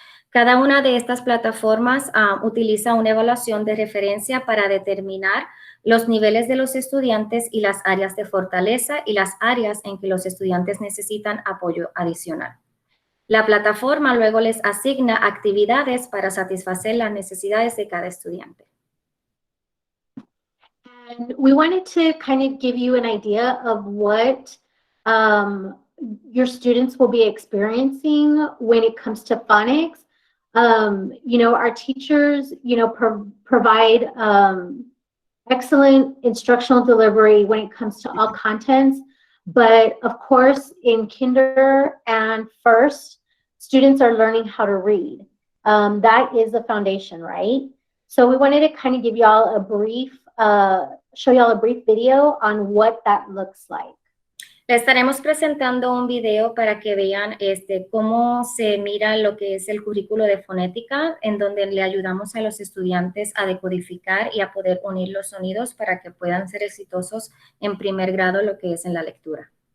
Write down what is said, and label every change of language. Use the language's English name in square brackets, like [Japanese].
[Spanish] Cada una de estas plataformas utiliza una evaluación de referencia para determinar los niveles de los estudiantes y las áreas de fortaleza y las áreas en que los estudiantes necesitan apoyo adicional. La plataforma luego les asigna actividades para satisfacer las necesidades de cada estudiante. [English] And we wanted to kind of give you an idea of what your students will be experiencing when it comes to phonics. Our teachers, provide excellent instructional delivery when it comes to all contents. But of course, in kinder and first, students are learning how to read. That is the foundation, right? So we wanted to kind of give y'all a brief, show y'all a brief video on what that looks like. [Spanish] Le estaremos presentando un video para que vean cómo se mira lo que es el currículo de fonética, en donde le ayudamos a los estudiantes a decodificar y a poder unir los sonidos para que puedan ser exitosos en primer grado, lo que es en la lectura.